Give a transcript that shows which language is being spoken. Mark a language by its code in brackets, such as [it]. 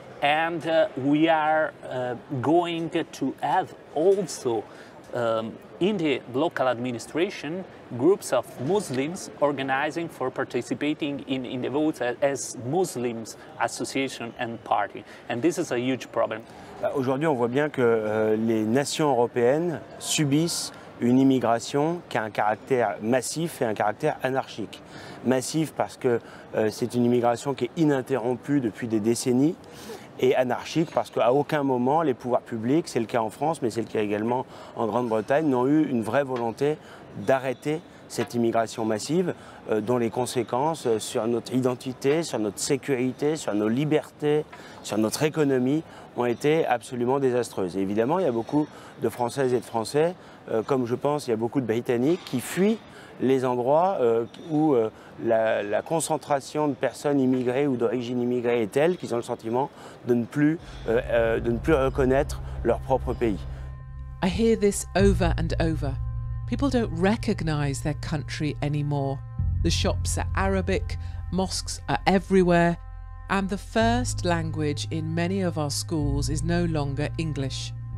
[en] And we are going to have also in the local administration groups of Muslims organizing for participating in the votes as Muslims association and party. And this is a huge problem. [fr] Aujourd'hui, on voit bien que les nations européennes subissent une immigration qui a un caractère massif et un caractère anarchique. Massif parce que c'est une immigration qui est ininterrompue depuis des décennies, et anarchique parce qu'à aucun moment les pouvoirs publics, c'est le cas en France mais c'est le cas également en Grande-Bretagne, n'ont eu une vraie volonté d'arrêter cette immigration massive dont les conséquences sur notre identité, sur notre sécurité, sur nos libertés, sur notre économie ont été absolument désastreuses. Et évidemment, il y a beaucoup de Françaises et de Français, comme je pense il y a beaucoup de Britanniques qui fuient les endroits où la concentration de personnes immigrées ou d'origine immigrée est telle qu'ils ont le sentiment de ne plus reconnaître leur propre pays. [en] I hear this over and over. People don't recognise their country anymore. The shops are Arabic, mosques are everywhere, and the first language in many of our schools is no longer English.